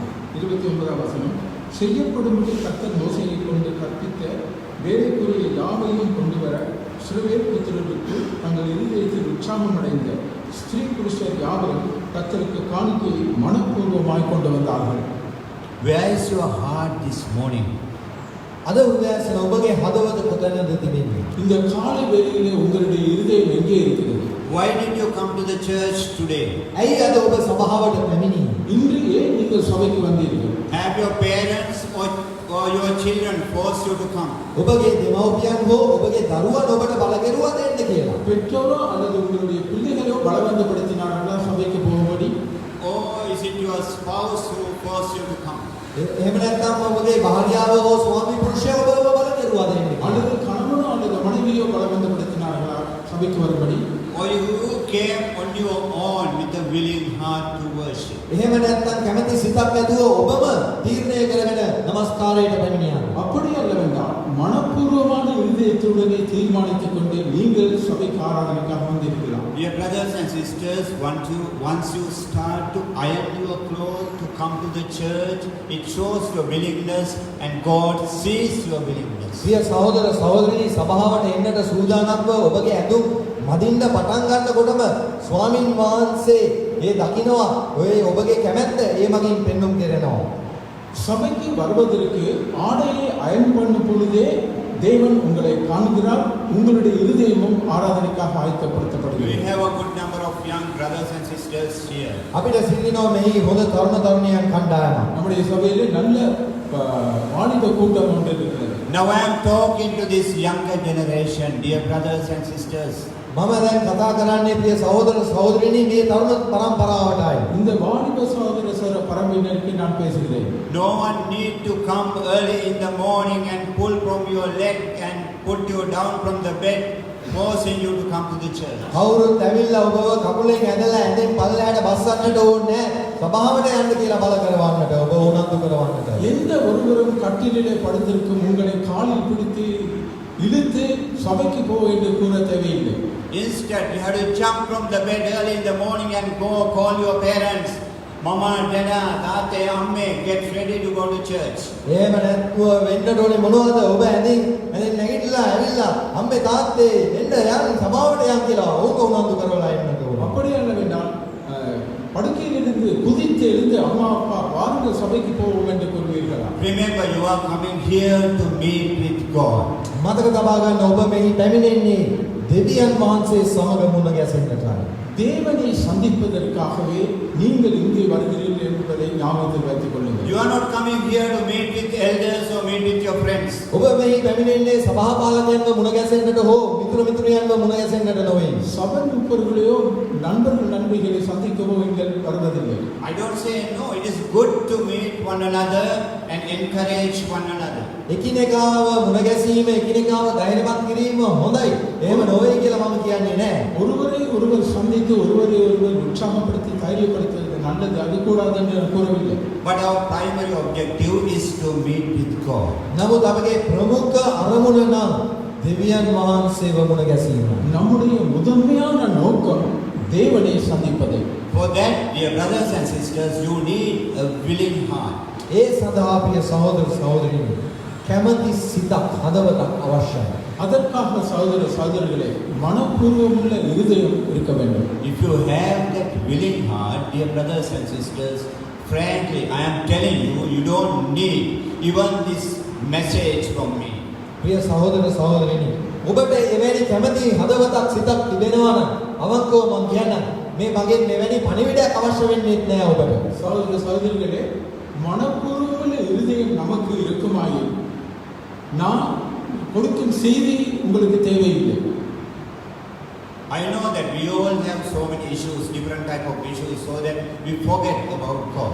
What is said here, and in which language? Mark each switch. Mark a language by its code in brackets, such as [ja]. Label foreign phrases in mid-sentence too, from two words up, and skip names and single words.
[ta] 29ஆம் வசனம். செய்யப்படும்படி கர்த்தர் மோசேயை கொண்டு கற்பித்த வேலைக்குரிய யாவையும் கொண்டு வர இஸ்ரவேல் புத்திரருக்கு தங்கள் இருதயத்தில் உற்சாகமடைந்த ஸ்திரீ புருஷர் யாவரும் கர்த்தருக்கு காணிக்கையை மனப்பூர்வமாய் கொண்டு வந்தார்கள். [en] Where is your heart this morning? [si] අද උදෑසන ඔබගේ හදවත කොතැනද තිබෙන්නේ? [ta] இந்த காலை வேளையிலே உங்களுடைய இருதயம் எங்கே இருக்கிறது? [en] Why did you come to the church today? [si] ඇයි අද ඔබ සභාවට පැමිණි? [ta] இன்று ஏன் நீங்கள் சபைக்கு வந்தீர்கள்? [en] Have your parents or your children forced you to come? [si] ඔබගේ දෙමව්පියන් හෝ ඔබගේ දරුවන් ඔබට බල කෙරුවද එන්න කියලා? [ta] பெற்றோரோ அல்லது உங்களுடைய பிள்ளைகளோ பலவந்தப்படுத்தினார்களா சபைக்கு போகும்படி? [en] Or is it your spouse who forced you to come? [si] එහෙම නැත්නම් ඔබගේ භාර්යාව හෝ ස්වාමි පුරුෂයා ඔබව බල කෙරුවද එන්න කියලා? [ta] அல்லது கணவனோ அல்லது மனைவியோ பலவந்தப்படுத்தினார்களா சபைக்கு வரும்படி? [en] Or you came on your own with a willing heart to worship? [si] එහෙම නැත්නම් කැමැති සිතක් ඇතුව ඔබම තීරණය කරගෙන নমස්කාරයට පැමිණියා. [ta] அப்படி அல்லவென்றால் மனப்பூர்வமான இருதயத்துடனே தீர்மானித்துக் கொண்டு நீங்கள் சபைக்கு ஆராதனைக்காக வந்திருக்கலாம். [en] Dear brothers and sisters, once you start to iron your clothes to come to the church, it shows your willingness and God sees your willingness. [si] සිය සහෝදර සහෝදරනි සභාවට එන්නට සූදානම්ව ඔබගේ ඇඳුම් මදින්න පටන් ගන්නකොටම ස්වාමින් වහන්සේ ඒ දකිනවා ඔය ඔබගේ කැමැත්ත ඒ මගින් පෙන්වුම් කරනවා. [ta] சபைக்கு வருவதற்கு ஆடையை அயன் பண்ணும் பொழுதே தேவன் உங்களை காண்கிறார். உங்களுடைய இருதயமும் ஆராதனைக்காக [en] We [ta] ஆயத்தப்படுத்தப்படுகிறது. [en] have a good number of young brothers and sisters here. [si] අපිට සිටිනවා මෙහි හොඳ තරුණ තරුණියන් කණ්ඩායමක්. [ta] நம்முடைய சபையிலே நல்ல வாலிப கூட்டம் ஒன்று இருக்கிறது. [en] Now I am talking to this younger generation, dear brothers and sisters. [si] මම දැන් කතා කරන්නේ ප්‍රිය සහෝදර සහෝදරිනි මේ තරුණ පරම්පරාවටයි. [ta] இந்த வாலிப சகோதர பரம்பினருக்கு நான் பேசுகிறேன். [en] No one need to come early in the morning and pull from your leg and put you down from the bed, forcing you to come to the church. [si] කවුරුත් ඇවිල්ලා ඔබව කකුලෙන් ඇදලා ඇඳෙන් පල්ලයට බස්සන්නට ඕනේ සභාවට යන්න කියලා බල කරවන්නට ඔබ උනන්දු කරවන්නට. [ta] எந்த ஒருவரும் கட்டிலே படுத்திருக்கும் உங்களை காலில் பிடித்து இழுத்து சபைக்கு போக என்று கூற தேவையில்லை. [en] Instead, you have to jump from the bed early in the morning and go call your parents. Mama, Dada, Tate, Amme, get ready to go to church. [si] එහෙම නැත්නම් වෙන්නට ඕනේ මොනවද ඔබ ඇඳින් නැගිටලා ඇවිල්ලා අම්මේ තාත්තේ එන්න යන්න සභාවට යන්න කියලා ඕක උනන්දු කරවලා එන්නට ඕනේ. [ta] அப்படி அல்லவென்றால் படுக்கையிலிருந்து குதித்து எழுந்து அம்மா அப்பா வாருங்கள் சபைக்கு போவோம் என்று கூறுவீர்களா? [en] Remember, you are coming here to meet with God. [si] මතක තබා ගන්න ඔබ මෙහි පැමිණෙන්නේ දෙවියන් වහන්සේ සමග මුණ ගැසෙන්නටයි. [ta] தேவனை சந்திப்பதற்காகவே நீங்கள் இங்கே வருகிறீர்கள் என்பதை ஞாபகத்தில் வைத்துக் கொள்ளுங்கள். [en] You are not coming here to meet with elders or meet with your friends. [si] ඔබ මෙහි පැමිණෙන්නේ සභාපාලකයන්ව මුණ ගැසෙන්නට හෝ මිතුරන්ව මුණ ගැසෙන්නට නොවේ. [ta] சபை முப்பர்களையோ நண்பர்களை சந்திக்கவோ நீங்கள் வருவதில்லை. [en] I don't say no, it is good to meet one another and encourage one another. [si] එකිනෙකාව මුණ ගැසීම එකිනෙකාව ධෛර්යවත් කිරීම හොඳයි. එහෙම නොවේ කියලා මම කියන්නේ නැහැ. [ta] ஒருவரை ஒருவர் சந்தித்து ஒருவரை ஒருவர் உற்சாகப்படுத்தி தைரியப்படுத்துவது நல்லது, அது கூடாது என்று கூறவில்லை. [en] But our primary objective is to meet with God. [si] නමුත් අපගේ ප්‍රමුඛ අරමුණ නම් දෙවියන් වහන්සේව මුණ ගැසීම. [ta] நம்முடைய முதன்மையான நோக்கம் தேவனை சந்திப்பது. [en] For that, dear brothers and sisters, you need a willing heart. [si] ඒ සඳහා අපේ සහෝදර සහෝදරියනි කැමැති සිතක් හදවතක් අවශ්‍යයි. [ta] அதற்காக சகோதர சகோதரிகளே மனப்பூர்வமுள்ள இருதயம் இருக்க வேண்டும். [en] If you have that willing heart, dear brothers and sisters, frankly, I am telling you, you don't need even this message from me. [si] ප්‍රිය සහෝදර සහෝදරියනි ඔබට එවැනි කැමැති හදවතක් සිතක් තිබෙනවා නම් අවංකව මම කියන්නම් මේ මගෙන් මෙවැනි පණිවිඩයක් අවශ්‍ය වෙන්නේ නැහැ ඔබට. [ta] சகோதர சகோதரிகளே மனப்பூர்வமுள்ள இருதயம் நமக்கு இருக்குமாயின் நான் கொடுக்கும் செய்தி உங்களுக்கு தேவையில்லை. [en] I know that we all have so many issues, different type of issues, so that we forget about God.